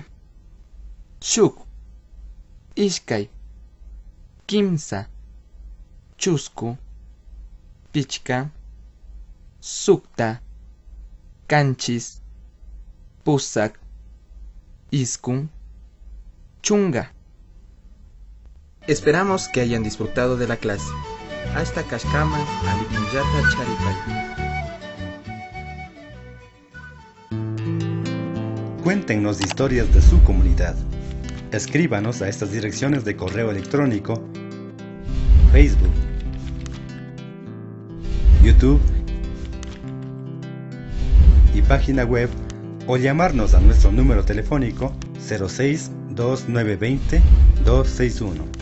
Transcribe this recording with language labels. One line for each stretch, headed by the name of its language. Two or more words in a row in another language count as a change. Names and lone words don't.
Quechua: Shuk, Ishkai, Kimsa, Chusku, Pichka, Sukta, Kanchis, Pusak, Iskun, Chunga.
Spanish: Esperamos que hayan disfrutado de la clase.
Quechua: Hasta Kashkama, Alipunyata Charipay.
Spanish: Cuéntenos historias de su comunidad. Escríbanos a estas direcciones de correo electrónico, Facebook, YouTube y página web, o llamarnos a nuestro número telefónico 06-2920-261.